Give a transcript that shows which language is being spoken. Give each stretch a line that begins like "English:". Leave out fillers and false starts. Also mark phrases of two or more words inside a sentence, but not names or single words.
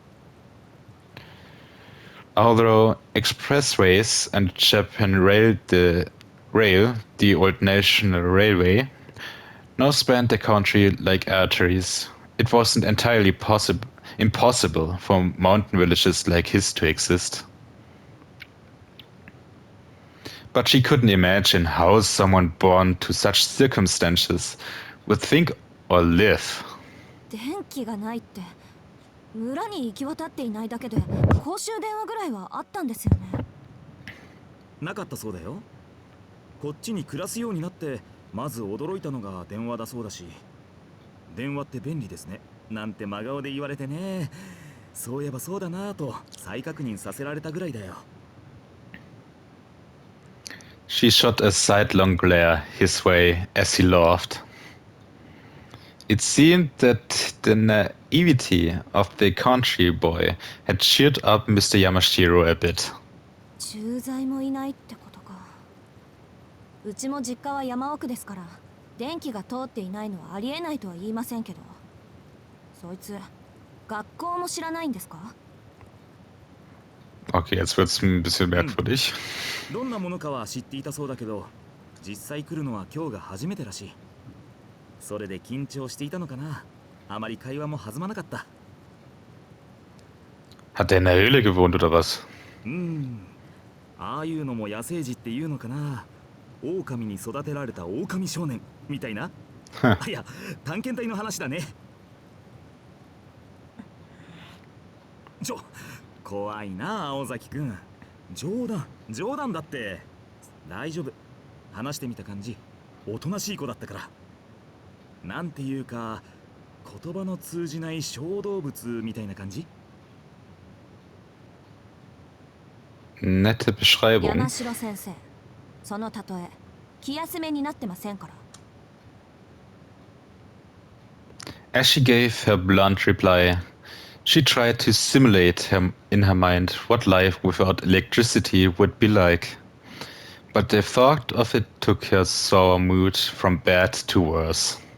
English: Although expressways and Japan Rail, the old national railway, now spanned the country like arteries, it wasn't entirely impossible for mountain villages like his to exist. But she couldn't imagine how someone born to such circumstances would think or live.
Japanese: 電気がないって村に行き渡っていないだけで公衆電話ぐらいはあったんですよね。なかったそうだよ。こっちに暮らすようになってまず驚いたのが電話だそうだし、電話って便利ですねなんて真顔で言われてね、そういえばそうだなぁと再確認させられたぐらいだよ。
English: She shot a sidelong glare his way as he laughed. It seemed that the naivety of the country boy had cheered up Mr. Yamashiro a bit.
Japanese: 駐在もいないってことか。うちも実家は山奥ですから電気が通っていないのはありえないとは言いませんけど、そいつ学校も知らないんですか？
German: Okay, jetzt wird's ein bisschen merkwürdig.
Japanese: どんなものかは知っていたそうだけど、実際来るのは今日が初めてらしい。それで緊張していたのかな。あまり会話も弾まなかった。
German: Hat er in der Höhle gewohnt oder was?
Japanese: ああいうのも野生児っていうのかな。狼に育てられた狼少年みたいな。いや、探検隊の話だね。怖いな、青崎くん。冗談だって。大丈夫。話してみた感じ、おとなしい子だったから。なんていうか、言葉の通じない小動物みたいな感じ。
German: Nette Beschreibung.
Japanese: 山城先生、その例え気休めになってませんから。
English: As she gave her blunt reply, she tried to simulate in her mind what life without electricity would be like. But the thought of it took her sour mood from bad to worse.